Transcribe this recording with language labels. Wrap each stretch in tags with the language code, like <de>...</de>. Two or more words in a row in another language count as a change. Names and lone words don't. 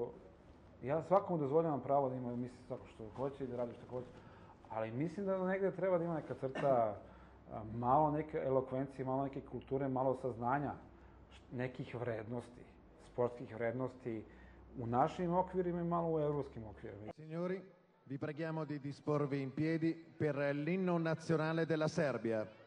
<sr>Ja svakom dozvoljavam pravo da ima misli svako što hoće i da radi što hoće, ali mislim da negde treba da ima neka crta, malo neke elokvencije, malo neke kulture, malo saznanja nekih vrednosti, sportskih vrednosti u našim okvirima i malo u evropskim okvirima.</sr> <it>Signori, vi preghiamo di disporvi in piedi per l'inno nazionale della Serbia.</it>